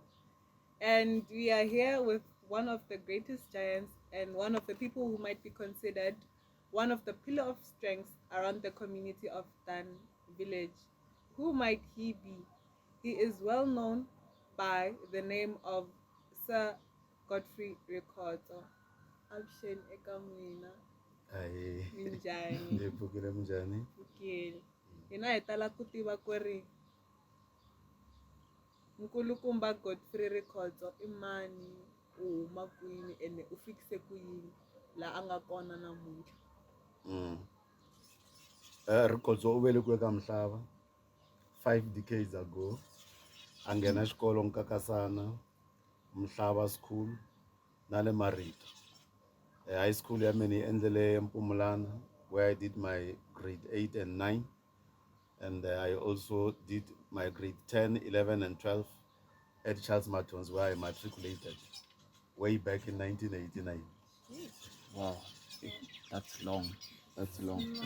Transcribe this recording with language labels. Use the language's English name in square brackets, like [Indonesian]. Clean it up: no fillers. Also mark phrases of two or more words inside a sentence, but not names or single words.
[English] And we are here with one of the greatest giants and one of the people who might be considered one of the pillar of strength around the community of Dan village. Who might he be? He is well known by the name of Sir Godfrey Rikhotso. [Tsonga] Abshen ekamwina. Minjani. Pfukile munjani? Pfukile. Hina hi tala ku tiva ku ri nkulukumba Godfrey Rikhotso i mani, u huma kwini ene u fikise ku yini la a nga kona namuntlha. Rikhotso u velekiwe ka Mhlava 5 [English] decades ago. [Tsonga] A nghena xikolo Nkakasana, Mhlava School na le Marito. [English] High school [Tsonga] ya mina yi endlele Mpumulana, [English] where I did my grade 8 and 9. And I also did my grade 10, 11 and 12 at Charles Mathale, where I matriculated way back in 1989. Wow, that's long. That's long.